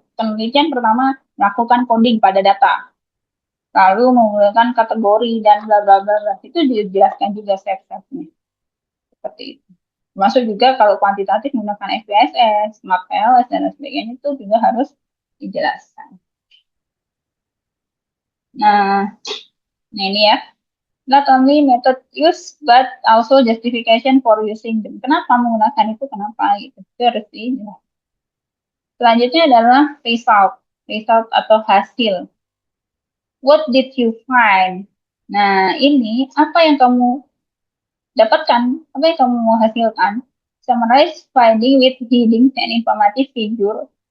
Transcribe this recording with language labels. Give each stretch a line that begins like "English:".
Indonesian: Penelitian pertama melakukan coding pada data, lalu menggunakan kategori dan bla bla bla. Itu dijelaskan juga step-stepnya seperti itu. Termasuk juga kalau kuantitatif menggunakan SPSS, Smart PLS, dan lain sebagainya itu juga harus dijelaskan. Nah, ini ya.
English: Not only method use, but also justification for using them.
Indonesian: Kenapa menggunakan itu? Kenapa gitu? Itu harus dijelaskan. Selanjutnya adalah result atau hasil.
English: What did you find?
Indonesian: Nah, ini apa yang kamu dapatkan, apa yang kamu hasilkan.
English: Summarize finding with headings and informative figure.